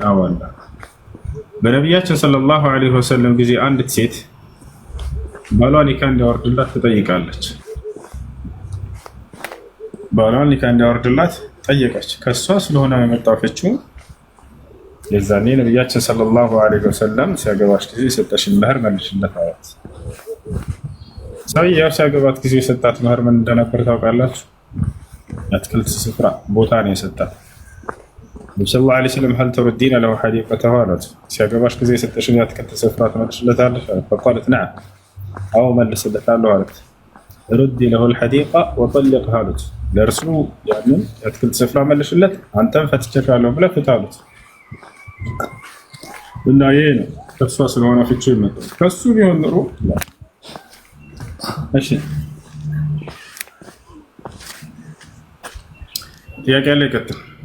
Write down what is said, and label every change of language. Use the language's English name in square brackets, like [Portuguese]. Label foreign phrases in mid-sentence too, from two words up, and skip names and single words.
[Amharic] አዎ አለ። በነቢያችን [Arabic] صلى الله عليه وسلم [Amharic] ጊዜ አንዲት ሴት ባሏ ኒካ እንዲያወርድላት ትጠይቃለች። ባሏ ኒካ እንዲያወርድላት ጠየቀች። ከሷ ስለሆነ የመጣው ፍቹ የዛኔ ነቢያችን [Arabic] صلى الله عليه وسلم [Amharic] ሲያገባሽ ጊዜ የሰጠሽን መህር መልሽለት አላት። ሰውዬው ሲያገባት ጊዜ የሰጣት መህር ምን እንደነበር ታውቃላችሁ? የአትክልት ስፍራ ቦታ ነው የሰጣት። ነብዩ [Arabic] صلى الله عليه وسلم هل تردين له حديقته [Amharic] አላት። ሲያገባሽ ጊዜ የሰጠሽን የአትክልት ስፍራ ትመልሽለታለሽ? [Arabic] فقالت نعم [Amharic] አዎ መልስለታለሁ አላት። [Arabic] ردي له الحديقة وطلقها [Amharic] አሉት። ለእርሱ ያንን የአትክልት ስፍራ መልሽለት፣ አንተም ፈትቼሻለሁ ብለህ ፍታ አሉት። እና ይሄ ነው ከሷ ስለሆነ ፍቺ ይመጣል። ከሱ ቢሆን ኖሮ እሺ ጥያቄ አለ? ይቀጥል።